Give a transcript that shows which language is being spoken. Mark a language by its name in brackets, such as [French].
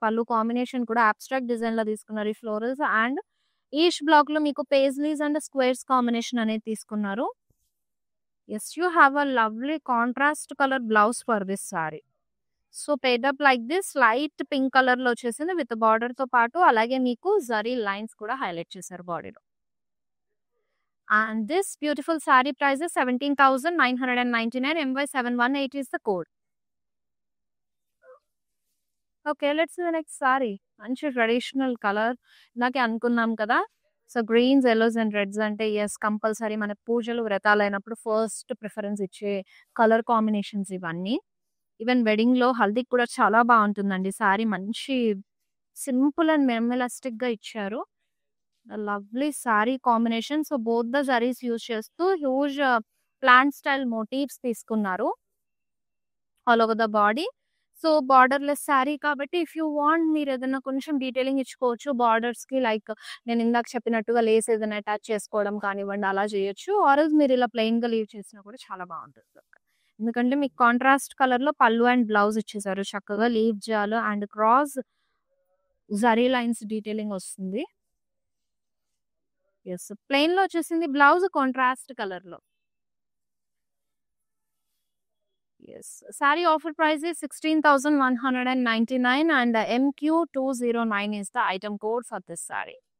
[Telugu] పళ్ళు కాంబినేషన్ కూడా abstract design లో తీసుకున్నారు ఈ ఫ్లోరల్స్. అండ్ ఈచ్ బ్లాక్ లో మీకు పేజ్లీస్ అండ్ స్క్వేర్స్ కాంబినేషన్ అనేది తీసుకున్నారు. [English] Yes, you have a lovely contrast colour blouse for this sari. [Telugu] So paid-up like this light pink colour లో వచ్చేసింది విత్ బార్డర్ తో పాటు. అలాగే మీకు జరీ లైన్స్ కూడా హైలైట్ చేశారు బాడీలో. [English] And this beautiful saree price is 17,999. MY718 is the code. Okay, let's see the next saree. [Telugu] మంచి ట్రెడిషనల్ కలర్. ఇందాకే అనుకున్నాం కదా, so Greens, yellows and reds అంటే ఎస్ కంపల్సరీ మన పూజలు వ్రతాలు అయినప్పుడు ఫస్ట్ ప్రిఫరెన్స్ ఇచ్చే కలర్ కాంబినేషన్స్ ఇవన్నీ. ఈవెన్ వెడ్డింగ్ లో హల్దీకి కూడా చాలా బాగుంటుందండి సారీ. మంచి సింపుల్ అండ్ మినిమలిస్టిక్ గా ఇచ్చారు. Lovely sorry combination. So both the saris use చేస్తూ హ్యూజ్ ప్లాంట్ స్టైల్ మోటివ్స్ తీసుకున్నారు all over the body. So borderless sorry కాబట్టి [English] if you want [Telugu] మీరు ఏదైనా కొంచెం డీటెయిలింగ్ ఇచ్చుకోవచ్చు బార్డర్స్ కి. లైక్ నేను ఇందాక చెప్పినట్టుగా లేస్ ఏదైనా అటాచ్ చేసుకోవడం కానివ్వండి, అలా చేయొచ్చు. ఆర్ఎల్స్ మీరు ఇలా ప్లెయిన్ గా లీవ్ చేసినా కూడా చాలా బాగుంటుంది. ఎందుకంటే మీకు కాంట్రాస్ట్ కలర్ లో పళ్ళు అండ్ బ్లౌజ్ ఇచ్చేసారు. చక్కగా లీవ్ జాల్ and cross zari lines detailing వస్తుంది. ఎస్, ప్లెయిన్ లో వచ్చేసింది బ్లౌజ్ కాంట్రాస్ట్ కలర్ లో. [English] Yes, sari offer price is 16,199 and MQ209 is the item code for this saree.